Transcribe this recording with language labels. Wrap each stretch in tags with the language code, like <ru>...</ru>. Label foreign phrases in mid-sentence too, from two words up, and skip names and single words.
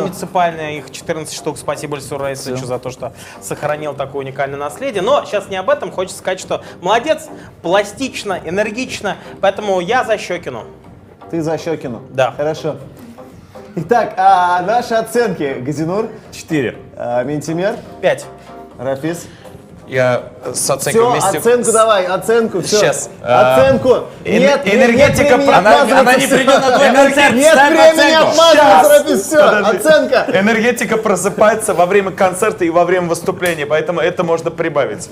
<ru>муниципальные, их 14 штук. Спасибо Ильсуру Раисовичу за то, что сохранил такое уникальное наследие. Но сейчас не об этом, хочется сказать, что молодец, пластично, энергично, поэтому я за Щекину. Ты за Щекину. Да. Хорошо. Итак, наши оценки. Газинур, 4. Ментимер, 5. Рафис. Я с оценкой Все, вместе... оценку давай, оценку, все. Сейчас. Оценку. Нет, энергетика нет времени она отмазываться. не придет на твой концерт, Нет ставь времени оценку. отмазываться, Рафис, все, Подожди. оценка. Энергетика просыпается во время концерта и во время выступления, поэтому это можно прибавить.</ru>